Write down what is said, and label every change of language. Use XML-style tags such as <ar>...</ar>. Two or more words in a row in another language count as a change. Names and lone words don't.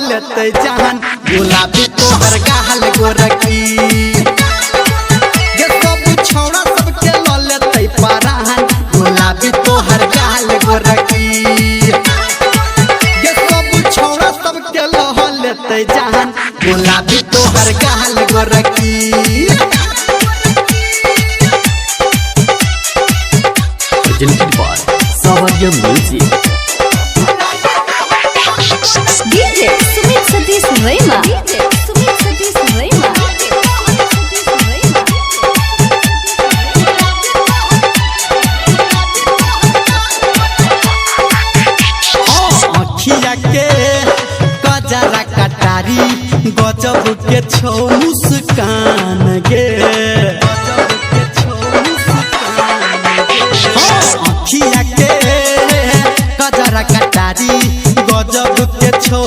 <anp>लेते जान गुलाबी तोहर गाल गोरकी ये सब छौड़ा सबके ल लेते परान गुलाबी तोहर गाल गोरकी ये सब छौड़ा सबके ल लेते जान गुलाबी तोहर गाल गोरकी</anp> <en>presented by Savanya Music. DJ Sumit Satish Rema. DJ Sumit Satish Rema.</en> <anp>अखिया के गजरा कटारी गजब के छौ मुस्कान गे अखिया के गजरा कटारी गजब के छौ</anp>